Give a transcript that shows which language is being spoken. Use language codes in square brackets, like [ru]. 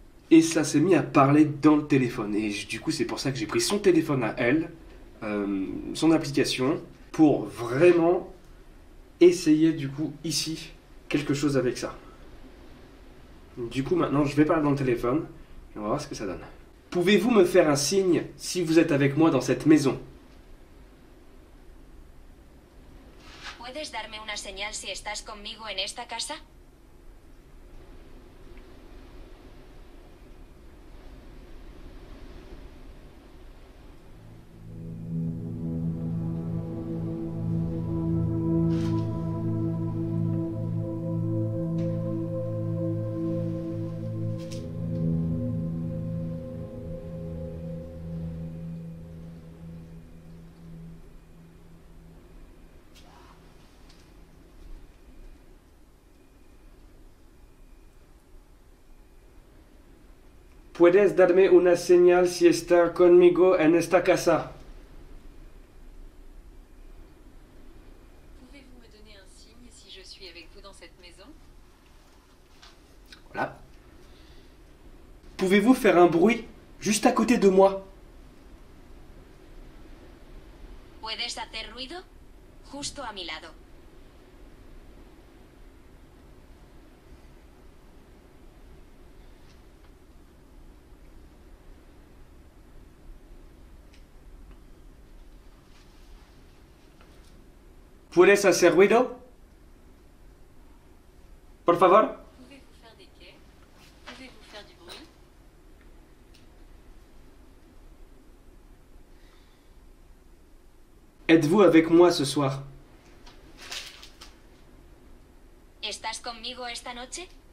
[fr] Et ça s'est mis à parler dans le téléphone. Et du coup, c'est pour ça que j'ai pris son téléphone à elle, son application, pour vraiment essayer du coup ici quelque chose avec ça. Du coup, maintenant, je vais parler dans le téléphone et on va voir ce que ça donne. Pouvez-vous me faire un signe si vous êtes avec moi dans cette maison? [es] ¿Puedes darme una señal si estás conmigo en esta casa? Puedes darme una señal si está conmigo en esta casa? [fr] Pouvez-vous me donner un signe si je suis avec vous dans cette maison? Voilà. Pouvez-vous faire un bruit juste à côté de moi? [es] ¿Puedes hacer ruido? Justo a mi lado. ¿Puedes hacer ruido? Por favor. [fr] Pouvez-vous faire des quais? Pouvez-vous faire du bruit? Êtes-vous avec moi ce soir? [es] ¿Estás conmigo esta noche?